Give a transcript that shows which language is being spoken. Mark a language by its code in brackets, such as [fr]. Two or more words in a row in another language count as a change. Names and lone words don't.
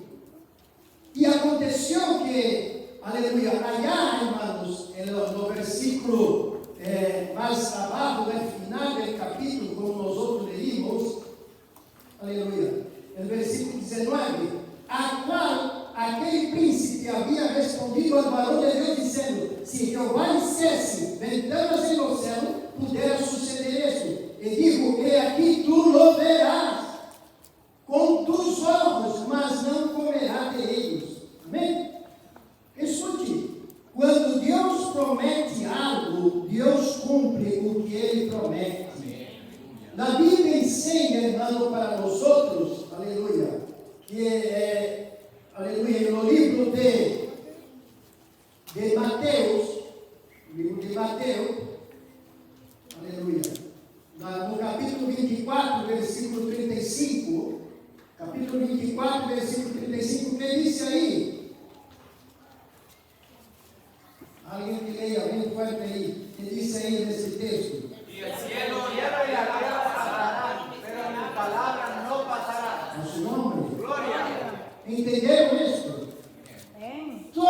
[pt] E aconteceu que, aleluia, allá, irmãos, no versículo mais abaixo, no final do capítulo, como nós outros leímos, aleluia, no versículo 19, a qual aquele príncipe havia respondido ao varão de Deus, dizendo: se Jeová dissesse ventanas no céu, pudera suceder isso. E digo: e aqui [es] tu lo verás [pt] com tus olhos, mas não comerás de eles. Amém? Escute, quando Deus promete algo, Deus cumpre o que Ele promete. Na Bíblia ensina, irmão, para nós outros, aleluia, que aleluia, no livro de Mateus, aleluia, no capítulo 24, versículo 35, capítulo 24, versículo 35, que diz aí? Alguém que leia bem forte aí, que diz aí nesse texto? [es] Y el cielo y la tierra pasarán, pero mi palabra no pasará. [pt] A su nome. Glória. Entenderam isso?